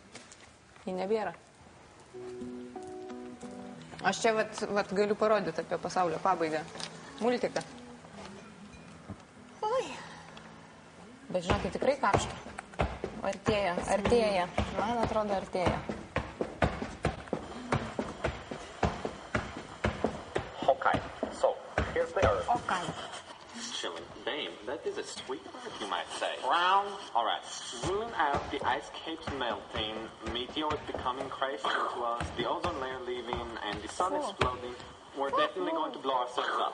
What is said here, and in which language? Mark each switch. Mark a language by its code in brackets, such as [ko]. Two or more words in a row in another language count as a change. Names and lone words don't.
[lt] Jį nebėra. Aš čia vat galiu parodyti apie pasaulio pabaigą. Multiką. Oi. Bet žinokit, tikrai karšta. Artėja. Man atrodo, artėja. [en] So, here's the Earth. Okay. Chilling. Damn, that is a sweet Earth, you might say. Brown. All right. Ruling out the ice caps melting, meteors becoming crashed into us, the ozone layer leaving, and the sun exploding, we're definitely going to blow ourselves up.